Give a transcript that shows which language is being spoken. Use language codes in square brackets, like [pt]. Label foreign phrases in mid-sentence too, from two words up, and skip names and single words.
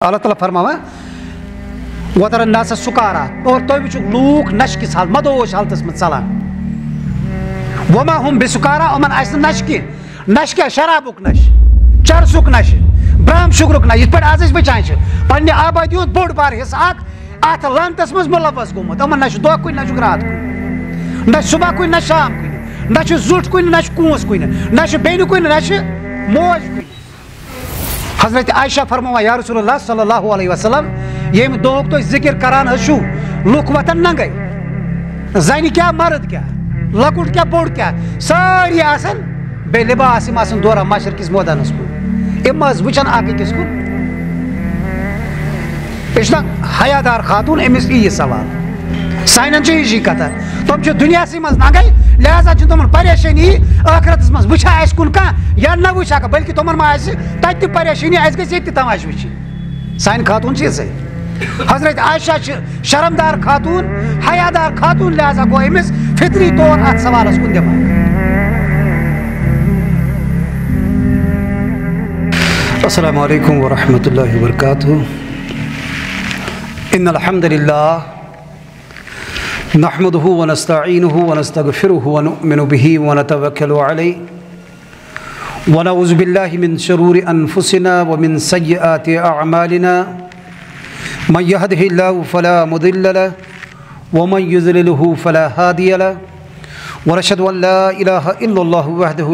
[ks] اللہ تعالیٰ فرماوان [ar] وَتَرَى النَّاسَ سُكَارَى [ks] اور تُہۍ وٕچھِو لوٗکھ نشہِ کِس حالت مدوش حالتس منٛز ژلان [ar] وَمَا هُم بِسُكَارَى [ks] یِمن آسہِ نہٕ نشہِ کینٛہہ نشہِ کیٛاہ شرابُک نشہِ چرسُک نشہِ برہم شُگرُک نشہِ یِتھ پٲٹھۍ آز أسۍ وٕچھان چھِ پننہِ آبٲدی ہُنٛد بوٚڑ بارٕ حِصہٕ اکھ اتھ لنتس منٛز مُلوث گوٚمُت یِمن نہ چھُ دۄہ کُنہِ نہ چھُکھ رات کُنہِ نہ چھُ صبح کُنہِ نہ شام کُنہِ نہ چھُ زُٹھ کُنہِ نہ چھُ کوٗنٛس کُنہِ نہ چھُ بیٚنہِ کُنہِ نہ چھُ موج کُنہِ حضرت عائشہ فرماوان [ar] یا رسول اللہ صلی اللہ علیہ وسلم [ks] ییٚمہِ دۄہُک تُہۍ ذِکر کران حظ چھُو لُکھ وۄتھن ننگے زنہِ کیٛاہ مرد کیٛاہ لۄکُٹ کیٛاہ بوٚڑ کیٛاہ سٲری آسن بیٚیہِ لِباس یِم آسن دوران مشرقِس مٲدانس کُن یِم حظ وٕچھن اکھ أکِس کُن یہِ چھُنہ حیا دار خاتوٗن أمِس یی یہِ سوال سانٮ۪ن چھِ ہِشی کتھا تِم چھِ دُنیاہسٕے منٛز ننگے لہذا چھِ تِمن پریشٲنی ٲخرتس منٛز وٕچھا آسہِ کُن کانٛہہ یا نہ وٕچھا کانٛہہ بٔلکہِ تِمن ما آسہِ تتہِ تہِ پریشٲنی اَسہِ گژھِ ییٚتہِ تہِ تماشہٕ وٕچھِنۍ سانہِ خاتوٗن چھِ یِژھے حضرت عائشہ چھِ شرمدار خاتوٗن حیا دار خاتوٗن لہذا گوٚو أمِس فطری طور اتھ سوالس کُن دٮ۪ماغ [ar] السلام علیکم ورحمۃ اللہ وبرکاتہ ان الحمد للہ نحمده ونستعینه ونستغفره ونؤمن به ونتوکل علیہ ونعوذ باللہ من شرور انفسنا ومن سیئات اعمالنا من يهده الله فلا مضل له ومن يضلله فلا هادي له ونشهد ان لا اله الا الله وحده